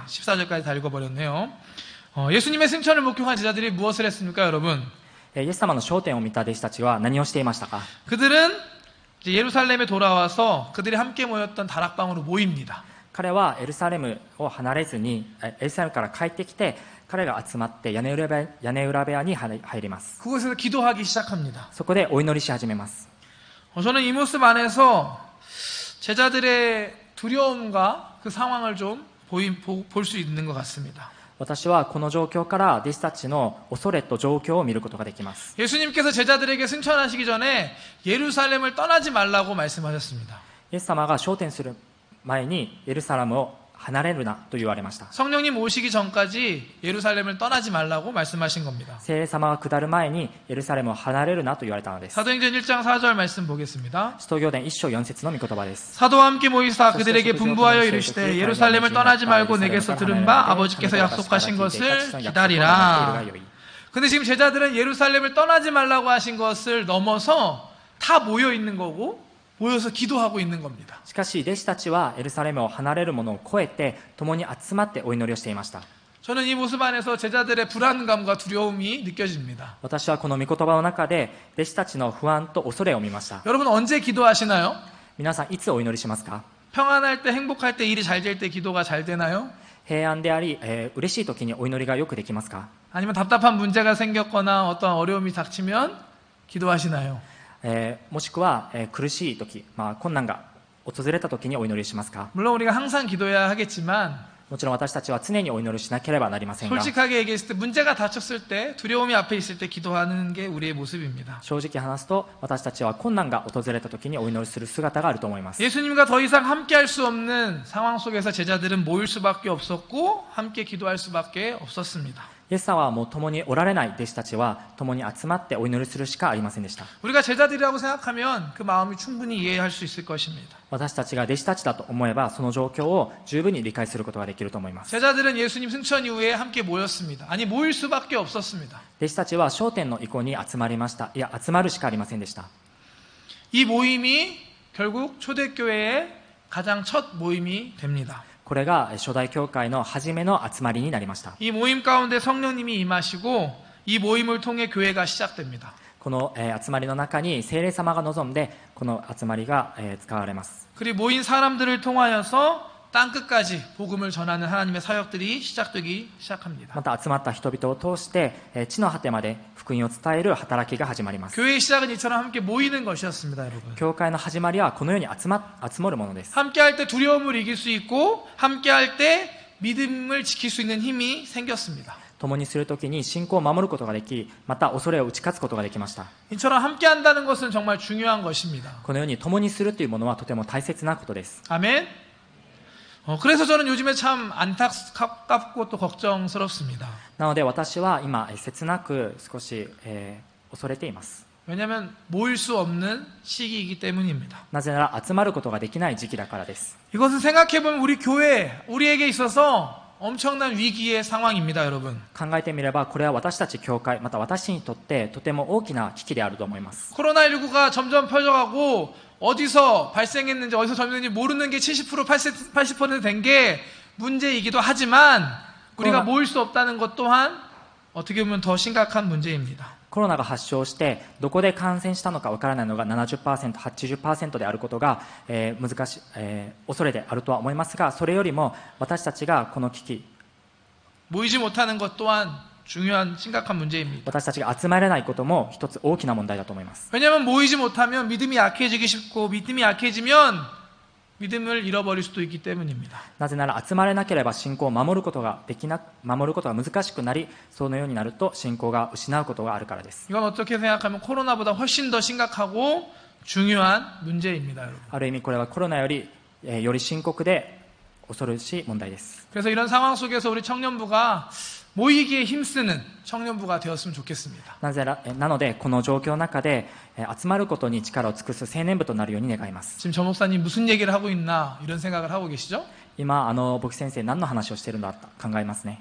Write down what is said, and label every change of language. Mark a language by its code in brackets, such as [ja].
[ko] 14절까지 다 읽어버렸네요. 예수님의 승천을 목격한 제자들이 무엇을 했습니까, 여러분? [ja] イエス様の昇天を見た弟子たちは何をしていましたか。 [ko] 그들은 이제 예루살렘에 돌아와서 그들이 함께 모였던 다락방으로 모입니다. [ja] 彼はエルサレムを離れずにエルサレムから帰ってきて彼が集まって屋根裏部屋に入ります。 [ko] 그곳에서 기도하기 시작합니다. [ja] そこでお祈りし始めます。 [ko] 저는 이 모습 안에서 제자들의 두려움과 그 상황을 좀 볼 수 있는 것 같습니다. [ja] 私はこの状況から弟子たちの恐れと状況を見ることができます。 [ko] 예수님께서 제자들에게 승천하시기 전에 예루살렘을 떠나지 말라고 말씀하셨습니다. [ja] イエス様が昇天する前にエルサレムを離れるなと言われました。 [ko] 성령님 오시기 전까지 예루살렘을 떠나지 말라고 말씀하신 겁니다. [ja] 聖霊様が下る前にエルサレムを離れるなと言われたのです。 [ko] 사도행전 1장 4절 말씀 보겠습니다. [ja] 使徒行伝1章4節の御言葉です。 [ko] 사도와 함께 모이사 그들에게 분부하여 이르시되 예루살렘을 떠나지 말고 내게서 들은 바 아버지께서 약속하신 것을 기다리라. 근데 지금 제자들은 예루살렘을 떠나지 말라고 하신 것을 넘어서 다 모여 있는 거고 모여서 기도하고 있는 겁니다. [ja] しかし弟子たちはエルサレムを離れるものを超えて共に集まってお祈りをしていました。 [ko] 저는 이 모습 안에서 제자들의 불안감과 두려움이 느껴집니다. [ja] 私はこの御言葉の中で弟子たちの不安と恐れを見ました。 [ko] 여러분 언제 기도하시나요? [ja] 皆さんいつお祈りしますか？ [ko] 평안할 때 행복할 때 일이 잘 될 때 기도가 잘 되나요? [ja] 平安であり、嬉しい時にお祈りがよくできますか？ [ko] 아니면 답답한 문제가 생겼거나 어떤 어려움이 닥치면 기도하시나요? [ja] もしくは、苦しい時、困難が訪れた時にお祈りしますか？ [ko] 물론 우리가 항상 기도해야 하겠지만 [ja] もちろん私たちは常にお祈りしなければなりませんが、 [ko] 솔직하게 얘기했을 때 문제가 닥쳤을 때 두려움이 앞에 있을 때 기도하는 게 우리의 모습입니다. [ja] 正直話すと私たちは困難が訪れた時にお祈りする姿があると思います。 [ko] 예수님과 더 이상 함께할 수 없는 상황 속에서 제자들은 모일 수밖에 없었고 함께 기도할 수밖에 없었습니다. [ja] イエス様はもう共におられない弟子たちは共に集まってお祈りするしかありませんでした。 [ko] 우리가 제자들이라고 생각하면 그 마음이 충분히 이해할 수 있을 것입니다. [ja] 私たちが弟子たちだと思えばその状況を十分に理解することができると思います。 [ko] 제자들은 예수님 승천 이후에 함께 모였습니다. 아니 모일 수밖에 없었습니다. [ja] 弟子たちは昇天の意向に集まりました。いや集まるしかありませんでした。 [ko] 이 모임이 결국 초대교회의 가장 첫 모임이 됩니다. [ja] これが初代教会の初めの集まりになりました。 [ko] 이 모임 가운데 성령님이 임하시고 이 모임을 통해 교회가 시작됩니다. [ja] この、集まりの中に聖霊様が望んでこの集まりが、使われます。 [ko] 그리고 모인 사람들을 통하여서 땅끝까지 복음을 전하는 하나님의 사역들이 시작되기 시작합니다. [ja] また集まった人々を通して、地の果てまで福音を伝える働きが始まります。 [ko] 교회의 시작은 이처럼 함께 모이는 것이었습니다, 여러분. [ja] 教会の始まりはこのように集まるものです。 [ko] 함께할 때 두려움을 이길 수 있고 함께할 때 믿음을 지킬 수 있는 힘이 생겼습니다. [ja] 共にするときに信仰を守ることができ、また恐れを打ち勝つことができました。 [ko] 이처럼 함께한다는 것은 정말 중요한 것입니다. [ja] このように共にするというものはとても大切なことです。 [ko] 아멘. 그래서 저는 요즘에 참 안타깝고 또 걱정스럽습니다. [ja] なので私は今切なく少し、恐れています。 [ko] 왜냐하면 모일 수 없는 시기이기 때문입니다. [ja] なぜなら集まることができない時期だからです。 [ko] 이것은 생각해보면 우리 교회, 우리에게 있어서 엄청난 위기의 상황입니다, 여러분. [ja] 考えてみればこれは私たち教会、また私にとってとても大きな危機であると思います。 [ko] 코로나19가 점점 퍼져가고 어디서 발생했는지 어디서 전염됐는지 모르는 게 70% 80% 된 게 문제이기도 하지만 우리가 모일 수 없다는 것 또한 어떻게 보면 더 심각한 문제입니다. [ja] コロナが発症してどこで感染したのかわからないのが 70%、80% であることが、難しい、恐れであるとは思いますが、それよりも私たちがこの危機 [ko] 모이지 못하는 것 또한 중요한 심각한 문제입니다. [ja] 私たちが集まれないことも一つ大きな問題だと思います。 [ko] 왜냐하면 모이지 못하면 믿음이 약해지기 쉽고 믿음이 약해지면 믿음을 잃어버릴 수도 있기 때문입니다. [ja] なぜなら集まれなければ信仰を守ることが難しくなり、そのようになると信仰が失うことがあるからです。 [ko] 이건 어떻게 생각하면 코로나보다 훨씬 더 심각하고 중요한 문제입니다, 여러분. [ja] ある意味これはコロナより、より深刻で恐ろしい問題です。 [ko] 그래서 이런 상황 속에서 우리 청년부가 모이기에 힘쓰는 청년부가 되었으면 좋겠습니다. [ja] なのでこの状況の中で、集まることに力を尽くす青年部となるように願います。 [ko] 지금 저 목사님 무슨 얘기를 하고 있나 이런 생각을 하고 계시죠? [ja] 今牧師先生何の話をしているんだと考えますね。